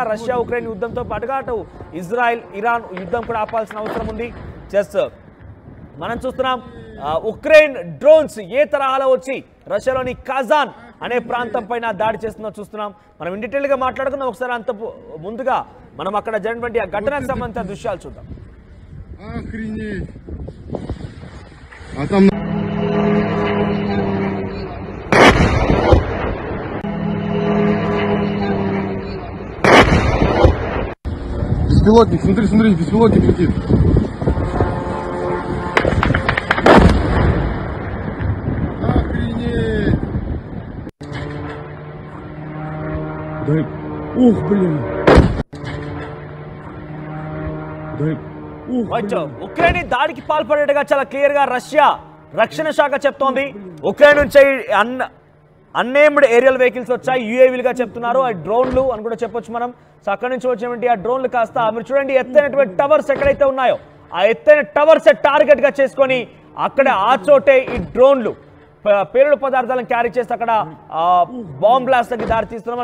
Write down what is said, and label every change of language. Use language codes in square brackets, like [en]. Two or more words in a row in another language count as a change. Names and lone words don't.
[te] రష్యా ఉక్రెయిన్ యుద్ధంతో పాటుగా అటు ఇజ్రాయెల్ ఇరాన్ యుద్ధం కూడా ఆపాల్సిన అవసరం ఉంది. జస్ట్ మనం చూస్తున్నాం ఉక్రెయిన్ డ్రోన్స్ ఏ తరహాలో వచ్చి రష్యాలోని కజాన్ అనే ప్రాంతం పైన దాడి చేస్తుందో చూస్తున్నాం. మనం [en] in detail [te] గా మాట్లాడుకుందాం. ఒకసారి అంత ముందుగా మనం అక్కడ జరిగినటువంటి ఆ ఘటనకు సంబంధించిన దృశ్యాలు చూద్దాం. [ru] Беспилотник, смотри, беспилотник летит. Охренеть! Дай. Ух, блин! Дай. [te] ఉక్రెయిన్ దాడికి పాల్పడేట్టుగా చాలా క్లియర్ గా రష్యా రక్షణ శాఖ చెప్తోంది. ఉక్రెయిన్ నుంచి [en] unmanned aerial vehicles [te] వచ్చాయి, యూఏవీలుగా చెప్తున్నారు. ఆ డ్రోన్లు అని కూడా చెప్పొచ్చు మనం. సో అక్కడి నుంచి వచ్చినటువంటి ఆ డ్రోన్లు కాస్త మీరు చూడండి ఎత్తైనటువంటి టవర్స్ ఎక్కడైతే ఉన్నాయో ఆ ఎత్తైన [en] towers target [te] గా చేసుకొని అక్కడ ఆ చోటే ఈ డ్రోన్లు పేలుడు పదార్థాలను క్యారీ చేసి అక్కడ [en] bomb blast [te] కి దారి తీస్తున్నాం.